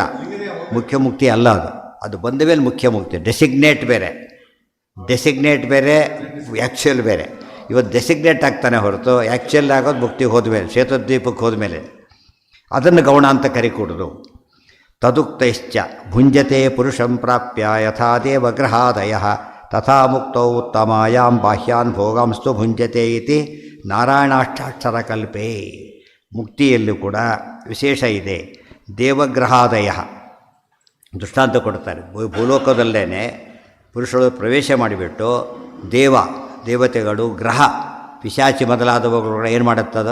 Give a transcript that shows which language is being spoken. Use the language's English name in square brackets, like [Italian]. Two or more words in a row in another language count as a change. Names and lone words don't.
[Kannada] ಮುಖ್ಯ ಮುಕ್ತಿ ಅಲ್ಲ ಅದು. ಅದು ಬಂದ ಮೇಲೆ ಮುಖ್ಯ ಮುಕ್ತಿ. ಡೆಸಿಗ್ನೇಟ್ ಬೇರೆ, ಆ್ಯಕ್ಚುಯಲ್ ಬೇರೆ. ಇವತ್ತು ಡೆಸಿಗ್ನೇಟ್ ಆಗ್ತಾನೆ ಹೊರತು ಆ್ಯಕ್ಚುಯಲ್ ಆಗೋದು ಮುಕ್ತಿಗೆ ಹೋದ್ಮೇಲೆ, ಶ್ವೇತದ್ವೀಪಕ್ಕೆ ಹೋದ್ಮೇಲೆ. ಅದನ್ನು ಗೌಣ ಅಂತ ಕರಿಕೂಡೋದು. [Sanskrit] ತದುಕ್ತೈಶ್ಚ ಭುಂಜತೆ ಪುರುಷಂ ಪ್ರಾಪ್ಯ ಯಥಾ ದೇವಗ್ರಹಾದಯ ತಥಾ ಮುಕ್ತೌ ಉತ್ತಮಾಯಾಂ ಬಾಹ್ಯಾನ್ ಭೋಗಾಂಸ್ತು ಭುಂಜತೆ ಇತಿ ನಾರಾಯಣಾಷ್ಟಾಕ್ಷರಕಲ್ಪೇ. [Kannada] ಮುಕ್ತಿಯಲ್ಲೂ ಕೂಡ ವಿಶೇಷ ಇದೆ. ದೇವಗ್ರಹಾದಯ ದೃಷ್ಟಾಂತ ಕೊಡ್ತಾರೆ. ಭೂಲೋಕದಲ್ಲೇ ಪುರುಷರು ಪ್ರವೇಶ ಮಾಡಿಬಿಟ್ಟು ದೇವತೆಗಳು, ಗ್ರಹ, ಪಿಶಾಚಿ ಮೊದಲಾದವುಗಳು ಏನು ಮಾಡುತ್ತದೋ?